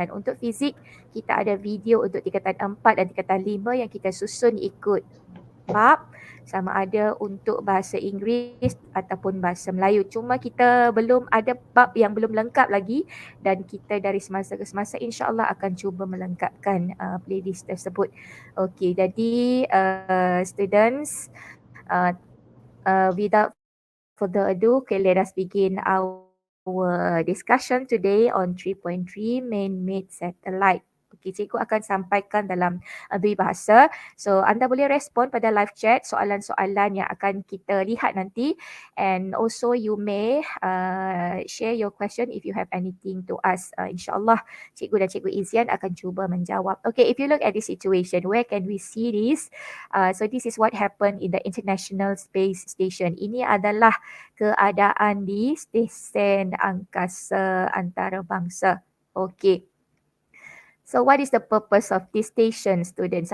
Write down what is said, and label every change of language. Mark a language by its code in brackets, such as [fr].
[ms] Dan untuk fizik kita ada video untuk tingkatan 4 dan tingkatan 5 yang kita susun ikut bab, sama ada untuk bahasa Inggeris ataupun bahasa Melayu. Cuma kita belum ada bab yang belum lengkap lagi dan kita dari semasa ke semasa insya-Allah akan cuba melengkapkan playlist tersebut. [en] Okey, jadi students, without further ado, okay, let us begin our discussion today on 3.3 man-made satellite. [ms] Okay, cikgu akan sampaikan dalam dua bahasa. So anda boleh respon pada live chat soalan-soalan yang akan kita lihat nanti, [en] and also you may share your question if you have anything to ask. [ms] InsyaAllah cikgu dan cikgu Izian akan cuba menjawab. [en] Okay, if you look at this situation, where can we see this? So this is what happened in the International Space Station. [ms] Ini adalah keadaan di stesen angkasa antarabangsa. Okay. [en] So what is the purpose of this station, students?